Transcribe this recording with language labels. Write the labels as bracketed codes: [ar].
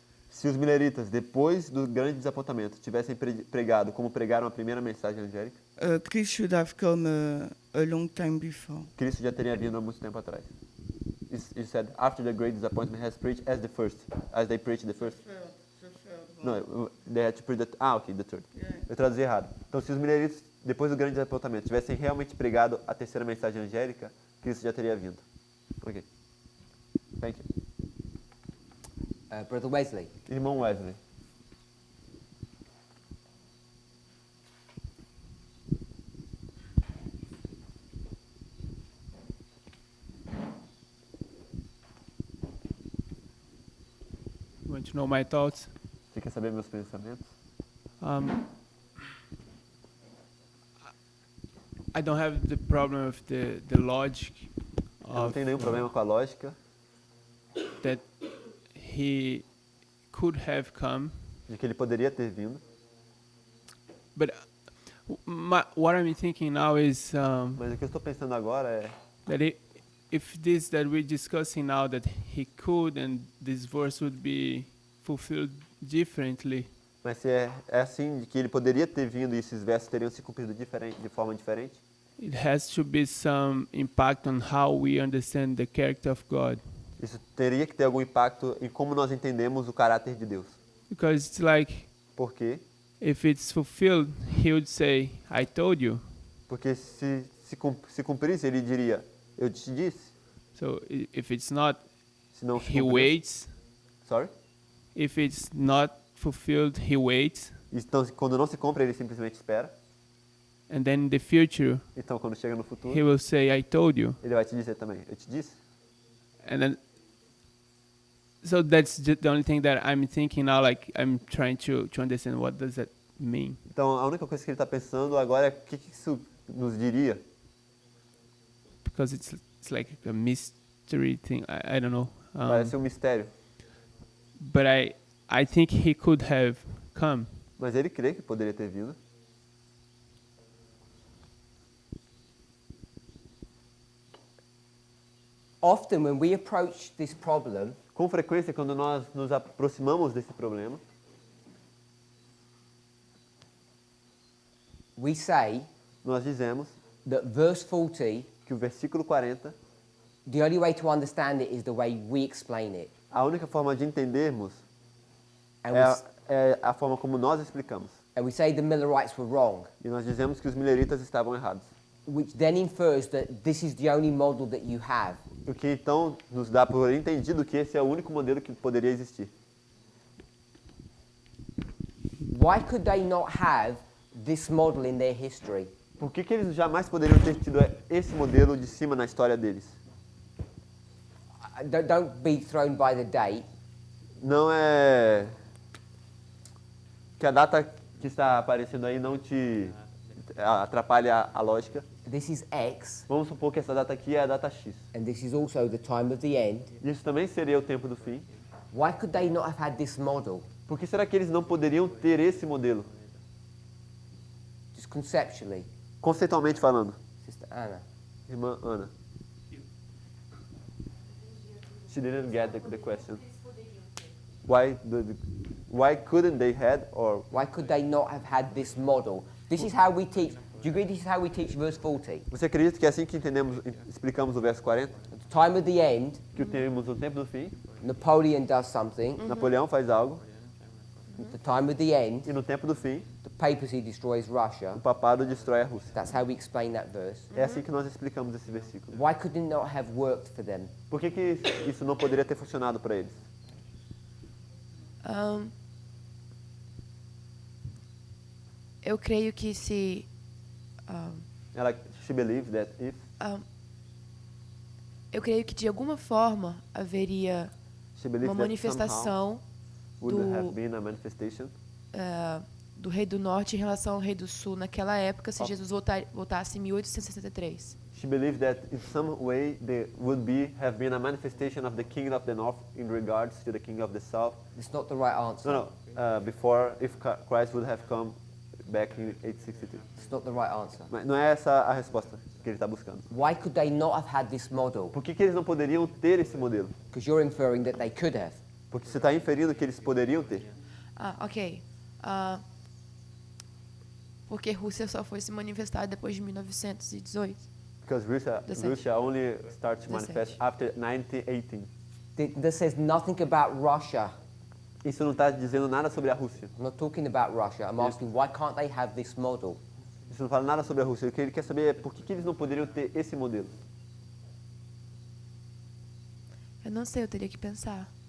[pt] se os mileritas, depois do grande desapontamento, tivessem pregado como pregaram a primeira mensagem angélica, [en] Christ should have come a long time before. [pt] Cristo já teria vindo há muito tempo atrás. [en] He said, after the great disappointment has preached as they preached the first. No, they had to preach the third. [pt] Eu traduzi errado. Então, se os mileritas, depois do grande desapontamento, tivessem realmente pregado a terceira mensagem angélica, Cristo já teria vindo. [en] Ok. Thank you. Brother Wesley, [pt] Irmão Wesley. [en] You want to know my thoughts? [pt] Você quer saber meus pensamentos? [en] I don't have the problem of the logic [pt] Eu não [en] of [pt] tenho nenhum problema com a lógica [en] that he could have come, [pt] de que ele poderia ter vindo. [en] but what I'm thinking now is [pt] Mas o que eu estou pensando agora é [en] that if this that we're discussing now that he could and this verse would be fulfilled differently, [pt] mas se é assim de que ele poderia ter vindo e esses versos teriam se cumprido de forma diferente, [en] it has to be some impact on how we understand the character of God. [pt] isso teria que ter algum impacto em como nós entendemos o caráter de Deus. [en] Because it's like [pt] Por quê? [en] if it's fulfilled, he would say, I told you. [pt] Porque se cumprisse, ele diria, eu te disse. [en] So if it's not, [pt] Se não se [en] he [pt] cumpriu- [en] waits. Sorry? If it's not fulfilled, he waits. [pt] Então, quando não se cumpre, ele simplesmente espera. [en] And then in the future, [pt] Então, quando chega no futuro, [en] he will say, I told you. [pt] ele vai te dizer também, eu te disse. [en] And then, so that's the only thing that I'm thinking now, like I'm trying to understand what does that mean. [pt] Então, a única coisa que ele está pensando agora é o que isso nos diria. [en] Because it's like a mystery thing, I don't know. [pt] Parece um mistério. [en] But I think he could have come. [pt] Mas ele crê que poderia ter vindo. [en] Often when we approach this problem, [pt] Com frequência, quando nós nos aproximamos desse problema, [en] we say [pt] nós dizemos [en] that verse 40, [pt] que o versículo 40, [en] the only way to understand it is the way we explain it. [pt] a única forma de entendermos [en] And, [pt] é a forma como nós explicamos. [en] and we say the Millerites were wrong, [pt] E nós dizemos que os mileritas estavam errados. [en] which then infers that this is the only model that you have. [pt] O que então nos dá por entendido que esse é o único modelo que poderia existir. [en] Why could they not have this model in their history? [pt] Por que eles jamais poderiam ter tido esse modelo de cima na história deles? [en] Don't be thrown by the date. [pt] Não é que a data que está aparecendo aí não te atrapalha a lógica. [en] This is X, [pt] Vamos supor que essa data aqui é a data X. [en] and this is also the time of the end. [pt] Isso também seria o tempo do fim. [en] Why could they not have had this model? [pt] Por que será que eles não poderiam ter esse modelo? [en] Just conceptually. [pt] Conceitualmente falando. [en] Sister Anna. [pt] Irmã Ana. [en] She didn't get the question. Why couldn't they had or Why could they not have had this model? This is how we teach. Do you agree this is how we teach verse 40? [pt] você acredita que é assim que explicamos o verso 40? [en] At the time of the end, [pt] Que temos o tempo do fim, [en] Napoleon does something. [pt] Napoleão faz algo, [en] At the time of the end, [pt] e no tempo do fim, [en] the papacy destroys Russia. [pt] o papado destrói a Rússia. [en] That's how we explain that verse. [pt] É assim que nós explicamos esse versículo. [en] Why could it not have worked for them? [pt] Por que isso não poderia ter funcionado para eles? Eu creio que se [en] She believes that if [pt] eu creio que de alguma forma haveria [en] she believes [pt] uma [en] that [pt] manifestação [en] would [pt] do- [en] have been a manifestation [pt] do rei do norte em relação ao rei do sul naquela época, se Jesus voltasse em 1863. [en] She believed that in some way there would have been a manifestation of the king of the north in regards to the king of the south. It's not the right answer. Before if Christ would have come back in 862. It's not the right answer. [pt] Mas não é essa a resposta que ele está buscando. [en] Why could they not have had this model? [pt] Por que eles não poderiam ter esse modelo? [en] Because you're inferring that they could have. Porque você está inferindo que eles poderiam ter. Ok. [pt] Porque Rússia só foi se manifestar depois de 1918. [en] Because Russia only starts to manifest after 1918. This says nothing about Russia. [pt] Isso não está dizendo nada sobre a Rússia. [en] I'm not talking about Russia. I'm asking why can't they have this model? [pt] Isso não fala nada sobre a Rússia. O que ele quer saber é por que eles não poderiam ter esse modelo. Eu não sei, eu teria que pensar.